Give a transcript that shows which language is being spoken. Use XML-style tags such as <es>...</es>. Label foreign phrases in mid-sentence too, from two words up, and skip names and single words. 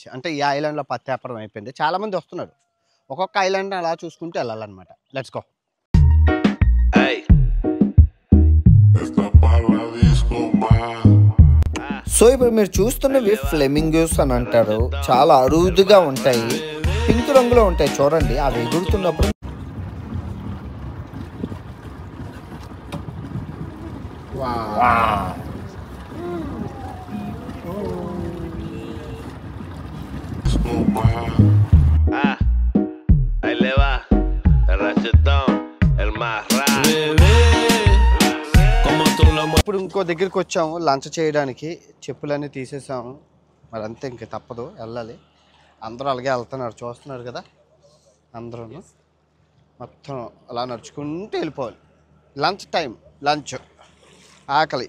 <te>అంటే ఈ ఐలాండ్లో పత్తి అయిపోయింది, చాలామంది వస్తున్నారు. ఒక్కొక్క ఐలాండ్ అలా చూసుకుంటూ వెళ్ళాలన్నమాట.</te> <en>Let's go.</en> <te>సో ఇప్పుడు మీరు చూస్తున్నవి ఫ్లెమింగోస్ అని అంటారు. చాలా అరుదుగా ఉంటాయి, పింక్ రంగులో ఉంటాయి. చూడండి అవి ఎగురుతున్నప్పుడు.</te> <es>Ahí le va, el rachetón, el más rap.</es> <te>ఇప్పుడు ఇంకో దగ్గరికి వచ్చాము లంచ్ చేయడానికి. చెప్పులన్నీ తీసేసాము, మరి అంతే, ఇంక తప్పదు వెళ్ళాలి. అందరూ అలాగే వెళ్తున్నారు, చూస్తున్నారు కదా. అందరూ మొత్తం అలా నడుచుకుంటూ వెళ్ళిపోవాలి.</te> <en>lunch time,</en> <te>లంచ్, ఆకలి.</te>